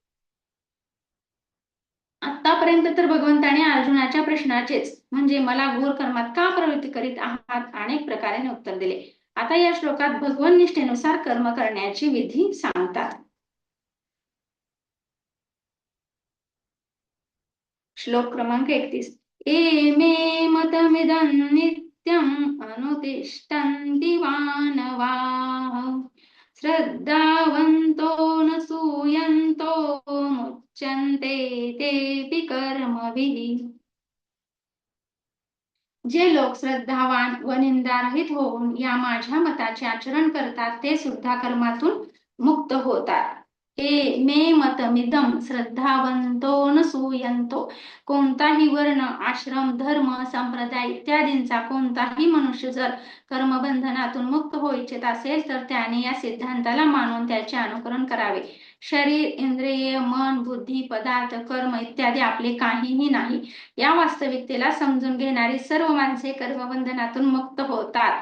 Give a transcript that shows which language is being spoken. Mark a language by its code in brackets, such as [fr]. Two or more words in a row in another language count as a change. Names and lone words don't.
[mr] आतापर्यंत तर भगवंताने अर्जुनाच्या प्रश्नाचेच म्हणजे मला घोर कर्मात का प्रवृत्ती करीत आहात अनेक प्रकारे उत्तर दिले. आता या श्लोकात भगवन निष्ठेनुसार कर्म करण्याची विधी सांगतात. श्लोक क्रमांक 31. [sa] एमे मतमिदं नित्यम् अनुतिष्ठन्ति मानवाः श्रद्धावन्तो न सूयन्तो मुच्यन्ते तेऽपि कर्मभिः. [mr] जे लोक श्रद्धावान व निंदारहित होऊन या माझ्या मताचे आचरण करतात ते सुद्धा कर्मातून मुक्त होतात. [sa] मे मतमिदं श्रद्धावंतो न सूयंतो. [mr] कोणताही वर्ण, आश्रम, धर्म, संप्रदाय इत्यादींचा कोणताही मनुष्य जर कर्मबंधनातून मुक्त होऊ इच्छित असेल तर त्याने या सिद्धांताला मानून त्याचे अनुकरण करावे. शरीर, इंद्रिय, मन, बुद्धी, पदार्थ, कर्म इत्यादी आपले काहीही नाही या वास्तविकतेला समजून घेणारी सर्व माणसे कर्मबंधनातून मुक्त होतात.